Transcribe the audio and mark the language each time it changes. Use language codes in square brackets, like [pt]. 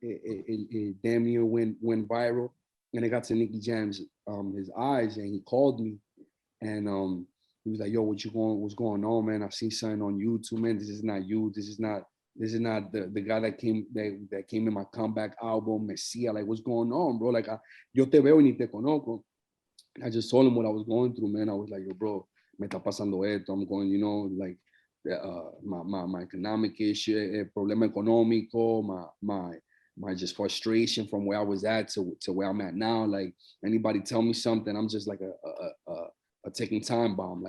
[en] It damn near went viral, and it got to Nicky Jam's his eyes, and he called me, and he was like, "Yo, what's going on, man? I seen something on YouTube, man. This is not you. This is not the guy that came in my comeback album, Messia. Like, what's going on, bro? [es] Like, yo te veo y ni te conozco." [en] I just told him what I was going through, man. I was like, yo, bro, [es] me está pasando esto. [en] I'm going, like my economic issue, [es] problema económico, [en] my just frustration from where I was at to where I'm at now. Like anybody tell me something, I'm just like a ticking time bomb.